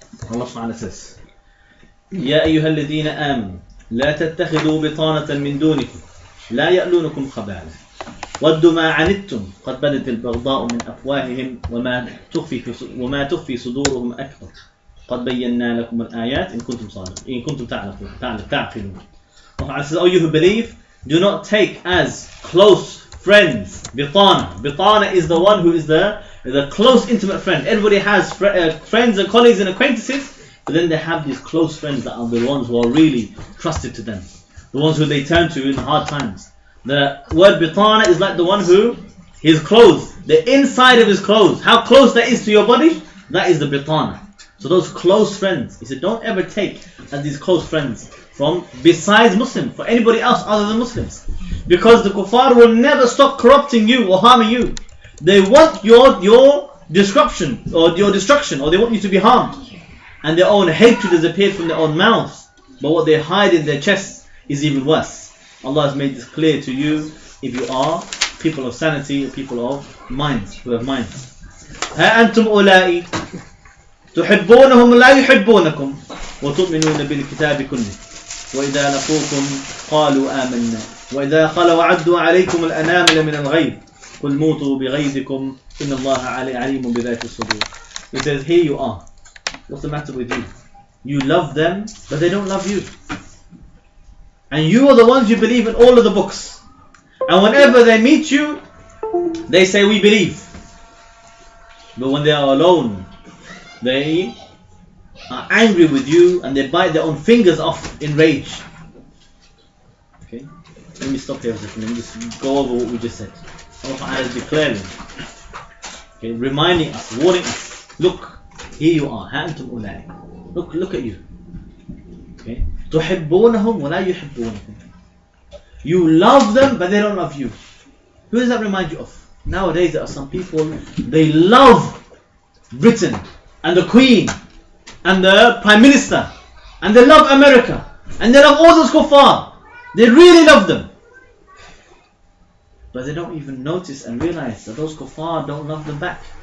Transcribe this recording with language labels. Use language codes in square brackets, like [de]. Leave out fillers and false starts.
[en] Allah Ta'ala says, [ar] يا أيها الذين آمنوا لا تتخذوا بطانة من دونكم لا يألونكم خبالا ودوا ما عنتم قد بدت البغضاء من أفواههم وما تخفي صدورهم أكبر قد بينا لكم الآيات إن كنتم صادقين إن كنتم تعقلون. [en] Allah says, oh, you who believe, do not take as close friends bitana. Bitana is the one who is the close intimate friend. Everybody has friends and colleagues and acquaintances, but then they have these close friends that are the ones who are really trusted to them, the ones who they turn to in hard times. The word bitana is like the one who, his clothes, the inside of his clothes, how close that is to your body, that is the bitana. So those close friends, he said, don't ever take as these close friends from besides Muslims, for anybody else other than Muslims, because the kuffar will never stop corrupting you or harming you. They want your destruction, or they want you to be harmed, and their own hatred has appeared from their own mouths, but what they hide in their chests is even worse. Allah has made this clear to you if you are people of sanity, people of minds, who have minds. [ar] ها أنتم أولئك تحبونهم لا يحبونكم وتؤمنون بالكتاب كله وإذا لقوكم قالوا آمنا وإذا خلوا عدوا عليكم الأنامل من الغيظ قل موتوا بغيظكم إن الله عليم بذات الصدور. [en] He says, here you are. What's the matter with you? You love them, but they don't love you. And you are the ones who believe in all of the books. And whenever they meet you, they say, we believe. But when they are alone, they are angry with you and they bite their own fingers off in rage. Okay, let me stop here for a second. Let me just go over what we just said. Allah is declaring, okay, reminding us, warning us. Look, here you are. [ar] أنتم أولئك. [en] Look at you. Okay, [ar] تحبونهم ولا يحبونكم. [en] You love them, but they don't love you. Who does that remind you of? Nowadays there are some people, they love Britain and the Queen and the Prime Minister, and they love America, and they love all those kuffar. They really love them, but they don't even notice and realize that those kuffar don't love them back.